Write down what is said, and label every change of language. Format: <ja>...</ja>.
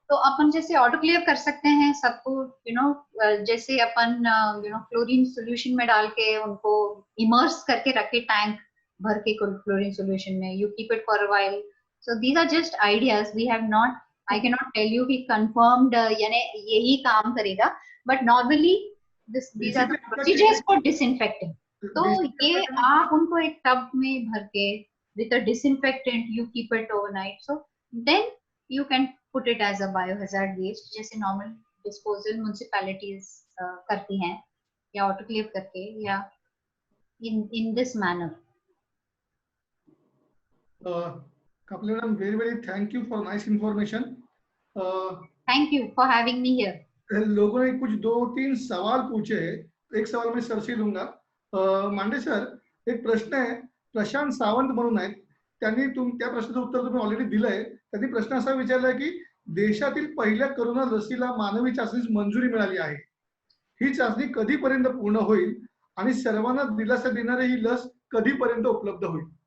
<hi>तो अपन जैसे ऑटोक्लेव कर सकते हैं सबको, यू नो जैसे अपन यू नो क्लोरीन सॉल्यूशन में डाल के उनको इमर्स करके रखे, टैंक भर के क्लोरीन सॉल्यूशन में,</hi> <en>You keep it for a while. So these are just ideas. We have not, I can not tell you कि confirmed</en> <hi>यानी यही काम करेगा,</hi> <en>But normally these are the procedures for disinfecting.</en> <hi>तो ये आप उनको एक टब में भर के</hi> <en>with a disinfectant you keep it overnight, so then you can put it as a biohazard waste जैसे normal disposal municipalities</en> <hi>करती हैं,</hi> <en>या autoclave करके, या in this manner. Kapil madam, very thank you for nice information. Thank you for having me here.</en> <hi>लोगों ने कुछ 2-3 सवाल पूछे. एक सवाल मैं सर से लूंगा.</hi> <mr>मांडे सर, एक प्रश्न आहे, प्रशांत सावंत म्हणून आहेत, त्यांनी त्या प्रश्नाचं उत्तर तुम्ही ऑलरेडी दिलंय. त्यांनी प्रश्न असा विचारलाय की देशातील पहिल्या कोरोना लसीला मानवी चाचणीस मंजुरी मिळाली आहे. ही चाचणी कधीपर्यंत पूर्ण होईल आणि सर्वांना दिलासा देणारी ही लस कधीपर्यंत उपलब्ध होईल?</mr>